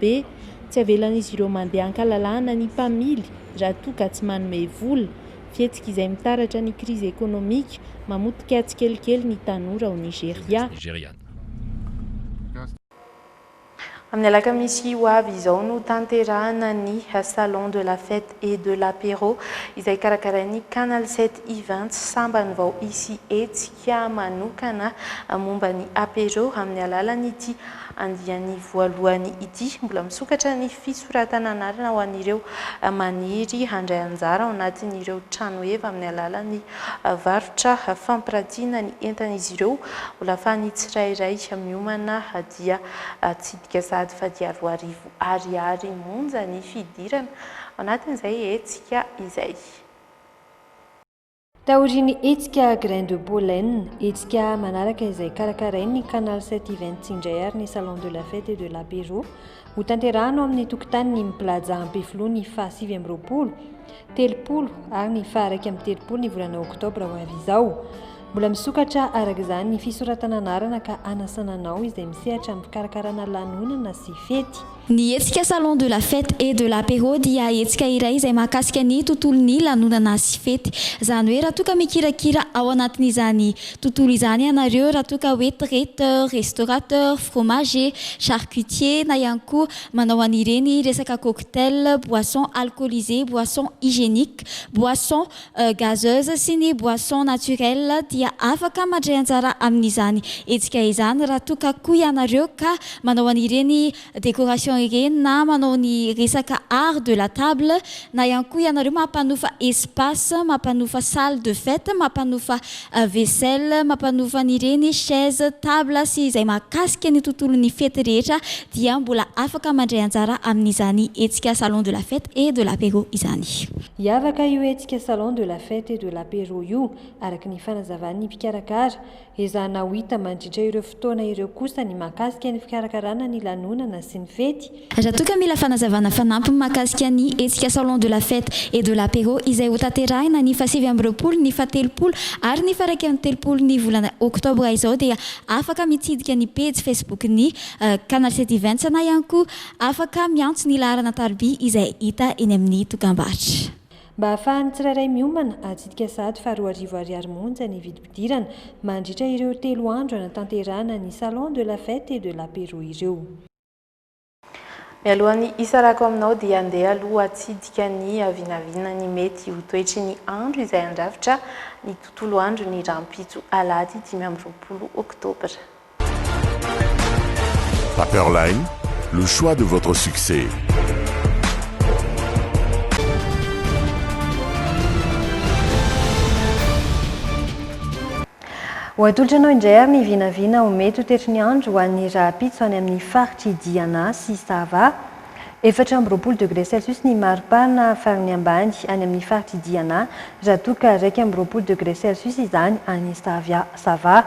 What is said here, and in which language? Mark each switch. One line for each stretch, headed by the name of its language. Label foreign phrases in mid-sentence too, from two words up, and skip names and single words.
Malagasy: Tsy avelan'izy ireo mandeha ankalalahana ny mpamily raha toa ka tsy manome vola fihetsika izay mitaratra ny krizy ekonomika mamotika tsikelikely ny tanora ao Nigeria. Amin'ny alakamisy ho avy izao no tanterahana ny
French: salon de la fête et de l'apéro
Malagasy: izay karakarain'ny Canal 7 events sambany vao isy hetsika manokana momba ny apéro amin'ny alalan'ity andiany voalohany ity. Mbola misokatra ny fisoratana anarana ho an'ireo maniry handray anjara ao anatin'ireo trano eva amin'ny alalan'ny varotra fampiratiana ny entan'izy ireo. Mbola ahafahan'ny tsirairay miomana dia tsidika sady fadiaro arivo ariary monja ny fidirana ao anatin'izay hetsika izay. Taoriny hetsika
French: grain de pollen,
Malagasy: hetsika manaraka izay karakarain'ny Canal 7 events indray ary ny
French: salon de la fête et de l'apéro
Malagasy: ho tanterahana amin'ny tokotany ny plaza Ampefiloha ny faha 7 amby roapolo, telopolo ary ny faha 1 amby telopolo ny volana oktobra ho avy izao. Mbola misokatra araka izany ny fisoratana anarana ka anasananao izay misehatra amin'ny fikarakarana lanonana sy fety. Ny hetsika
French: salon de la fête et de l'apéro
Malagasy: dia hetsika iray izay mahakasika ny tontolon'ny lanonana sy fety. Izany hoe raha toa ka mikirakira ao anatin'izany tontolo izany ianareo, raha toa ka hoe
French: traiteur, restaurateur, fromager, charcutier
Malagasy: na ihany koa manao an'ireny resaka
French: cocktail, boisson alcoolisée, boisson hygiénique, boisson gazeuse
Malagasy: sy ny
French: boisson naturelle
Malagasy: dia afaka mandray anjara amin'izany hetsika izany raha toa ka koa ianareo ka manao an'ireny décoration ireny na manao ny resaka
French: art de la table
Malagasy: na ihany koa ianareo mampanofa espace, mampanofa
French: salle de fête,
Malagasy: mampanofa vaisselle, mampanofa an'ireny
French: chaise, table
Malagasy: sy izay mahakasika ny tontolon'ny fety rehetra dia mbola afaka mandray anjara amin'izany hetsika
French: salon de la fête et de l'apéro
Malagasy: izany. Hiavaka io hetsika
French: salon de la fête et de l'apéro
Malagasy: io araka ny fanazavan'ny mpikarakara ezahana ho hita mandritra ireo fotoana ireo kosa ny mahakasika ny fikarakarana ny lanonana sy ny fety. Raha toa ka mila fanazavana fanampy mahakasika ny hetsika
French: salon de la fête et de l'apéro
Malagasy: izay ho tanterahina ny faha 7 amby roapolo, ny faha 3 ary ny faha 1 amby telopolo ny volana oktobra izao dia afaka mitsidika ny page Facebook ny Canal 7 events na ihany koa afaka miantso ny laharana tarby izay hita eny amin'ny dokam-barotra. Mba ahafahan'ny tsirairay miomana atsidika sady faha 4 arivo ariary monja ny vidim-pidirana mandritra ireo 3 andro anatanterahana ny
French: salon de la fête et de l'apéro
Malagasy: ireo. Mialohan'ny isarako aminao dia andeha aloha atsidika ny vinavina ny mety ho toetry ny andro izay andrafitra ny tontolo andro ny rampitso alahady 5 amby roapolo oktobra.
French: Paperline, le choix de votre succès.
Malagasy: Ho atolotra anao indray ary ny vinavina ho mety ho toetry ny andro ho an'ny rahampitso any amin'ny faritry Diana sy Sava. 4 amby roapolo
French: degré Celsius
Malagasy: ny maripana farany ambany any amin'ny faritry Diana, raha toa ka 1 amby roapolo
French: degré Celsius
Malagasy: izany any Sava.